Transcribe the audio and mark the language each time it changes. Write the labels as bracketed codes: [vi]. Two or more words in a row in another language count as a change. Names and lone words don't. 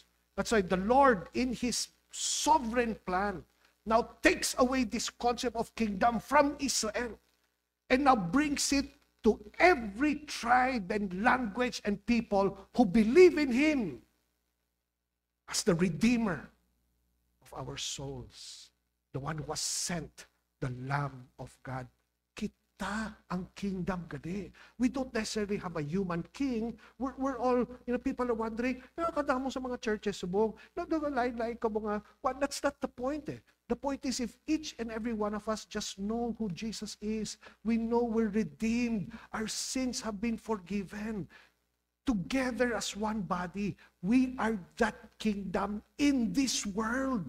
[en] That's why the Lord, in His sovereign plan, now takes away this concept of kingdom from Israel and now brings it to every tribe and language and people who believe in Him as the Redeemer of our souls, the one who was sent, the Lamb of God. [hil] Kita ang kingdom gani. [en] We don't necessarily have a human king. We're all, people are wondering, [hil] nakakadamo sa mga churches subong, nagdagalain-lain ka mga, [en] well, that's not the point eh. The point is, if each and every one of us just know who Jesus is, we know we're redeemed, our sins have been forgiven. Together as one body, we are that kingdom in this world.